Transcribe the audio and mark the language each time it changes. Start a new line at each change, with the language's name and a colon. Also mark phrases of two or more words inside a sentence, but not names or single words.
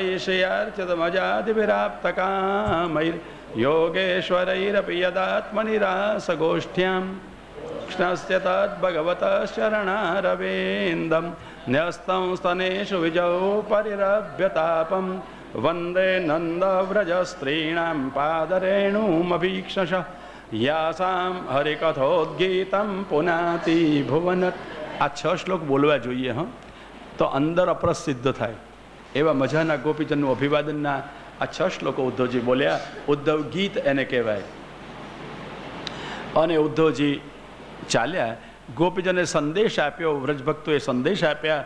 Sanskrit: वैशयार्चितमजातिभिराप्तकामैर्योगेश्वरैरपि यदात्मनिरासगोष्ठ्यां कृष्णस्य तद्भगवतश्चरणारविन्दं न्यस्तं स्तनेषु विजौ परिरभ्यतापं वन्दे नन्दव्रजस्त्रीणां पादरेणुमभीक्षश यासां हरिकथोद्गीतं पुनाति भुवन।
Gujarati: आ 6 શ્લોક બોલવા જોઈએ હા, તો અંદર અપરસ સિદ્ધ થાય એવા મજાના ગોપીજનનું અભિવાદનના આ 6 શ્લોકો ઉદ્ધવજી બોલ્યા. ઉદ્ધવ ગીત એને કહેવાય. અને ઉદ્ધવજી ચાલ્યા, ગોપીજને સંદેશ આપ્યો, વ્રજભક્તોએ સંદેશ આપ્યા.